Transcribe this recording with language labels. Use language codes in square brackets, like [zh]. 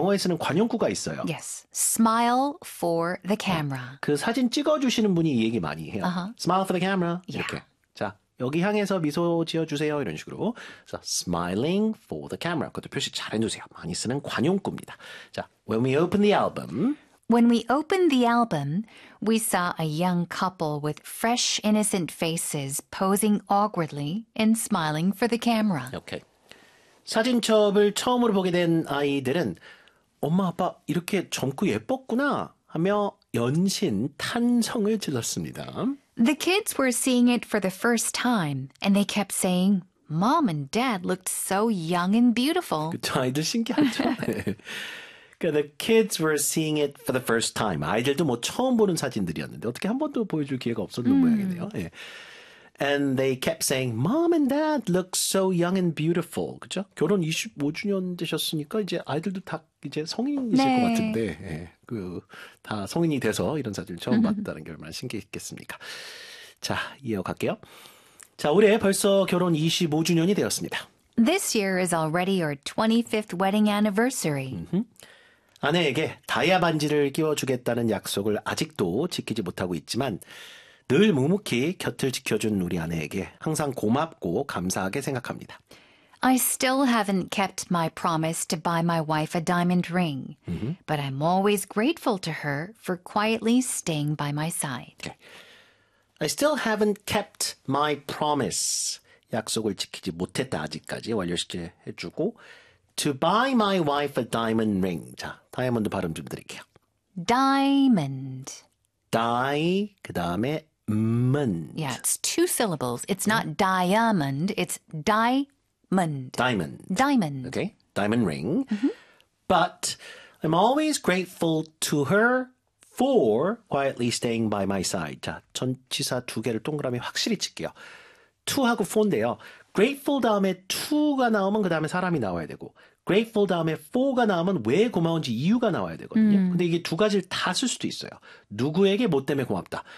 [ko] 영어에서는 관용구가 있어요. [en] Yes, smile for the camera. [ko] 그 사진 찍어주시는 분이 이 얘기 많이 해요. [en] Smile for the camera. [ko] 이렇게. 자, 여기 향해서 미소 지어주세요. 이런 식으로. 그래서 [en] smiling for the camera. [ko] 그것도 표시 잘 해놓으세요. 많이 쓰는 관용구입니다. 자, [en] when we open the album. When we opened the album, we saw a young couple with fresh, innocent faces posing awkwardly and smiling for the camera. [ko] 오케이. 사진첩을 처음으로 보게 된 아이들은 엄마 아빠 이렇게 젊고 예뻤구나 하며 연신 탄성을 질렀습니다. [en] The kids were seeing it for the first time, and they kept saying, "Mom and Dad looked so young and beautiful." [ko] 그쵸, 아이들 신기하죠? 네. 그러니까 [en] the kids were seeing it for the first time. [ko] 아이들도 뭐 처음 보는 사진들이었는데 어떻게 한 번도 보여줄 기회가 없었는 모양이네요. 네. [en] And they kept saying, Mom and Dad look so young and beautiful. [ko] 그죠? 결혼 25주년 되셨으니까 이제 아이들도 다 이제 성인이실 것 같은데, 예. 그, 다 성인이 돼서 이런 사진을 처음 봤다는 게 얼마나 신기했겠습니까? 자, 이어갈게요. 자, 올해 벌써 결혼 25주년이 되었습니다. [en] This year is already your 25th wedding anniversary. [ko] 아내에게 다이아 반지를 끼워주겠다는 약속을 아직도 지키지 못하고 있지만, 늘 묵묵히 곁을 지켜준 우리 아내에게 항상 고맙고 감사하게 생각합니다. [en] I still haven't kept my promise to buy my wife a diamond ring, but I'm always grateful to her for quietly staying by my side. I still haven't kept my promise. [ko] 약속을 지키지 못했다. 아직까지 완료시제 해주고. [en] To buy my wife a diamond ring. [ko] 자, 다이아몬드 발음 좀 드릴게요. [en] Diamond. [ko] die, 그 다음에 [en] Yeah, it's two syllables. It's not diamond, it's diamond. diamond, Diamond. okay, diamond ring. But I'm always grateful to her for quietly staying by my side. [ko] 자, 전치사 두 개를 동그라미 확실히 찍게요. to하고 for인데요. grateful 다음에 to가 나오면 그 다음에 사람이 나와야 되고, grateful 다음에 for가 나오면 왜 고마운지 이유가 나와야 되거든요. 근데 이게 두 가지를 다쓸 수도 있어요. 누구에게 뭐 때문에 고맙다.